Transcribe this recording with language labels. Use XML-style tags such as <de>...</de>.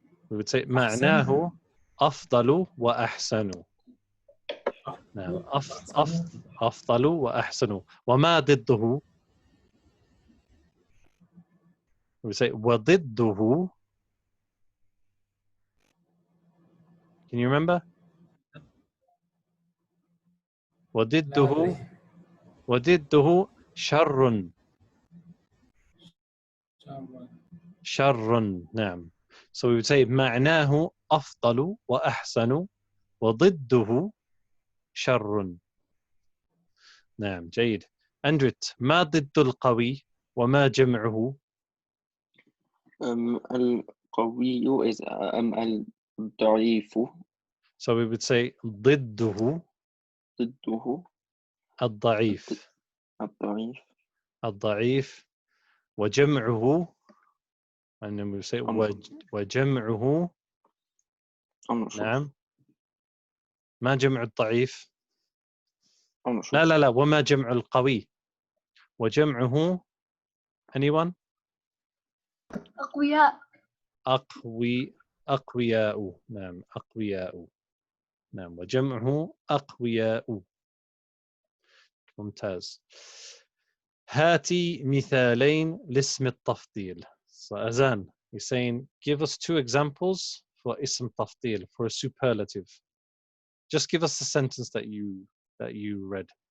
<en>We would say</en> <ar>معناه أفضل وأحسن. نعم. أفضل وأحسن. وما ضده؟</ar> <en>We say</en> <ar>وضده.</ar> <en>Can you remember?</en> <ar>وضده شر. شر. نعم.</ar> <en>So we would say</en> <ar>معناه أفضل وأحسن وضده شر. نعم. جيد. أندريت ما ضد القوي وما جمعه؟ القوي</ar> <en>is</en> <ar>الضعيف.</ar> <en>So we would say</en> <ar>ضده ضده الضعيف. الضعيف. الضعيف. وجمعه,</ar> <en>and then we say وجمعه. I'm not sure.</en> <ar>نعم. ما جمع الضعيف.</ar> <en>I'm not sure.</en> <ar>لا لا لا, وما جمع القوي. وجمعه,</ar> <en>anyone?</en> <ar>أقوياء. أقوياء. نعم, أقوياء. نعم, وجمعه أقوياء. ممتاز. هاتي مثالين لاسم التفضيل.</ar> <en>So Azan, he's saying, give us 2 examples for ism tafdil, for a superlative. Just give us the sentence that you read.</en>